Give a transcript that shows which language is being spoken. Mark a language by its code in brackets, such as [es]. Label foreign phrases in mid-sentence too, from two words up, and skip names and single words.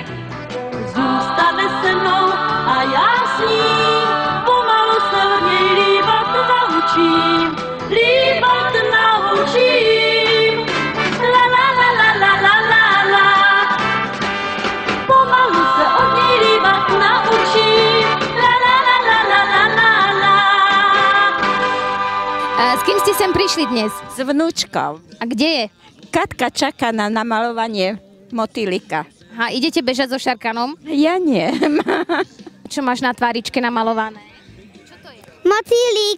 [cs] Zůstane se mnou a já s ním pomalu se od něj líbat naučím. Líbat naučím. La la la la la la la la. Pomalu se od něj líbat naučím. La la la la la la la la. [sk] S kým ste sem prišli dnes? S vnúčkou. A kde je? Katka čaká na namalovanie motýlika. Aha, idete bežať so Šarkanom? Ja nie. Čo máš na tváričke namalované? Motýlik.